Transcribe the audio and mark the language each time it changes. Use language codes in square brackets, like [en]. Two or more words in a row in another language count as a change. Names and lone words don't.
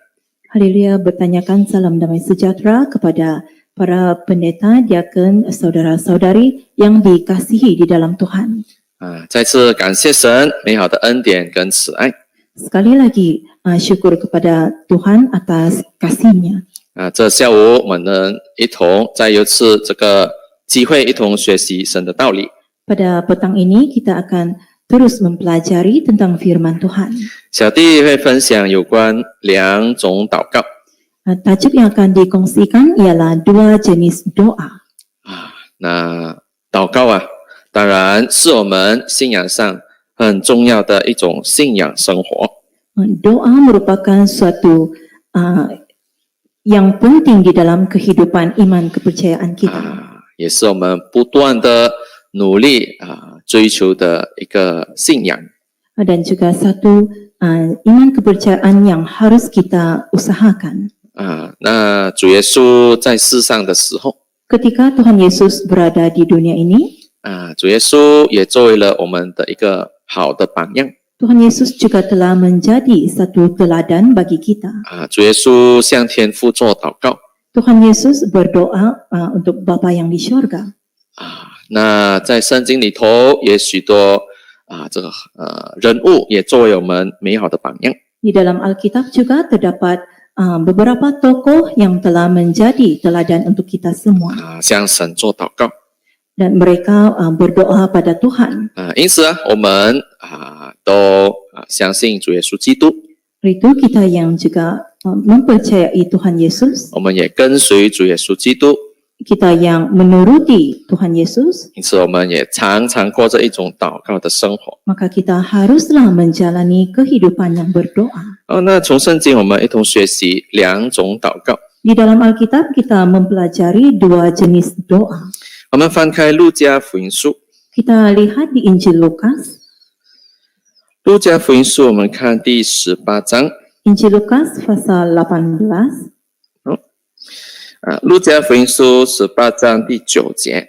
[ms] Haleluya, bertanyakan salam damai sejahtera kepada para pendeta, diaken, saudara-saudari yang dikasihi di dalam Tuhan. [zh] 再次感谢神美好的恩典跟慈爱。 [ms] Sekali lagi syukur kepada Tuhan atas kasih-Nya. [zh] 这下午我们能一同再有次这个机会一同学习神的道理。 [ms] Pada petang ini kita akan terus mempelajari tentang firman Tuhan. [zh] 小弟会分享有关2种祷告。 [ms] Tajuk yang akan dikongsikan ialah 2 jenis doa. [zh] 那祷告当然是我们信仰上很重要的一种信仰生活。 [ms] Doa merupakan suatu yang penting di dalam kehidupan iman kepercayaan kita. [zh] 也是我们不断的努力追求的一个信仰。 [ms] Dan juga satu iman kepercayaan yang harus kita usahakan. [zh] 那主耶稣在世上的时候， [ms] Ketika Tuhan Yesus berada di dunia ini, [zh] 主耶稣也作为了我们的一个好的榜样。 [ms] Tuhan Yesus juga telah menjadi satu teladan bagi kita. [zh] 主耶稣向天父做祷告。 [ms] Tuhan Yesus berdoa untuk Bapa yang di syurga. [zh] 那在圣经里头也许多这个人物也作为我们美好的榜样。 [ms] Di dalam Alkitab juga terdapat beberapa tokoh yang telah menjadi teladan untuk kita semua. [zh] 向神做祷告。 [ms] Dan mereka berdoa pada Tuhan. [zh] 因此我们都相信主耶稣基督。 [ms] Itu kita yang juga mempercayai Tuhan Yesus. [zh] 我们也跟随主耶稣基督。 [ms] Kita yang menuruti Tuhan Yesus. [zh] 因此我们也常常过着一种祷告的生活。 [ms] Maka kita haruslah menjalani kehidupan yang berdoa. [zh] 那从圣经我们一同学习2种祷告。 [ms] Di dalam Alkitab kita mempelajari 2 jenis doa. [zh] 我们翻开路加福音书。 [ms] Kita lihat di Injil Lukas. [zh] 路加福音书我们看第18章。 [ms] Injil Lukas pasal 18. [zh] 路加福音书18章第9节。